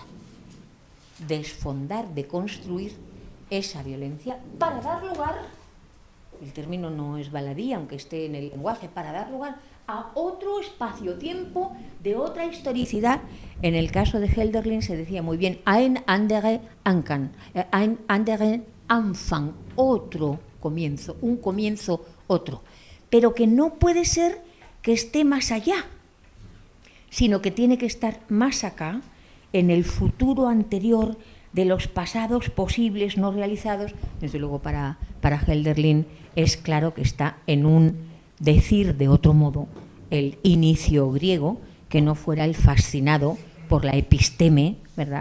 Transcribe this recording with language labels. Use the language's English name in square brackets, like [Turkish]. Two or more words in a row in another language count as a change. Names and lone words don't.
[Spanish] Desfondar, deconstruir esa violencia para dar lugar, el término no es baladí, aunque esté en el lenguaje, para dar lugar a otro espacio-tiempo de otra historicidad. En el caso de Hölderlin se decía muy bien, [German] ein andere Anfang, [Spanish] otro comienzo, un comienzo otro, pero que no puede ser que esté más allá, sino que tiene que estar más acá, en el futuro anterior de los pasados posibles no realizados. Desde luego para Hölderlin es claro que está en un decir de otro modo el inicio griego, que no fuera el fascinado por la episteme, ¿verdad?